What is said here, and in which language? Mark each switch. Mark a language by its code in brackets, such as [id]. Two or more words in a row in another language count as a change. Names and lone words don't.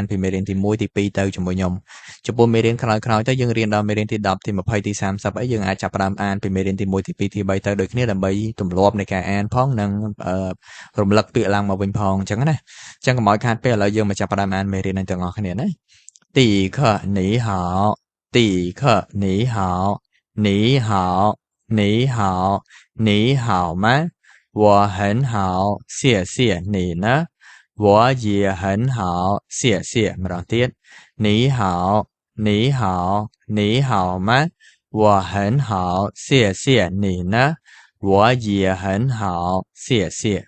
[km] ពីមេរៀនទី1ទី2ទៅជាមួយខ្ញុំចំពោះមេរៀនក្រោយៗទៅយើងរៀនដល់មេរៀនទី10ទី20ទី30អីយើងអាចចាប់ផ្ដើមអានពីមេរៀនទី1ទី2ទី3 ទៅដូចគ្នាដើម្បីទម្លាប់នៃការអានផងនិងរំលឹកពាក្យឡើងមកវិញផងអញ្ចឹងណាអញ្ចឹងកុំឲ្យខាតពេលឥឡូវយើងមកចាប់ផ្ដើមអាន មេរៀននេះទាំងអស់គ្នាណា [zh] 第一课你好第一课你好你 [km] 好你 [zh] 好你好吗我很好谢谢你呢我也很好谢谢ម្ដងទៀត你好你好你好吗我很好谢谢你呢我也很好谢谢